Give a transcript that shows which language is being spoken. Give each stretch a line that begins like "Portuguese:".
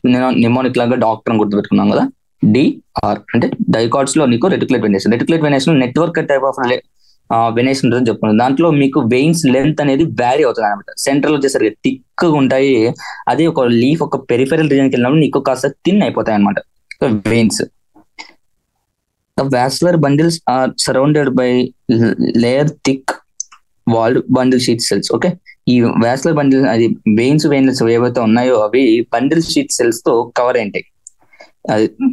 Telugu: నేను నిమోనిక్ లాగా డాక్టర్ అని గుర్తుపెట్టుకున్నాం కదా. డిఆర్ అంటే డైకాట్స్ లో నీకు reticulate venation network type of venation ఉంటుందని చెప్పుకున్నాం. దాంట్లో మీకు వెయిన్స్ లెంత్ అనేది వ్యారీ అవుతుంది అనమాట. సెంట్రల్ వచ్చేసరికి థిక్ ఉంటాయి, అది ఒక లీఫ్ ఒక పెరిఫెరల్ రీజన్కి వెళ్ళినప్పుడు నీకు కాస్త థిన్ అయిపోతాయి అనమాట veins.
English: The vascular bundles are surrounded by layer thick walled bundle sheet cells.
Telugu: Okay, ఈ వాస్కులర్ బండిల్ అది వెయిన్స్ ఏవైతే ఉన్నాయో అవి బండిల్ షీట్ సెల్స్ తో కవర్ అయింటాయి అది.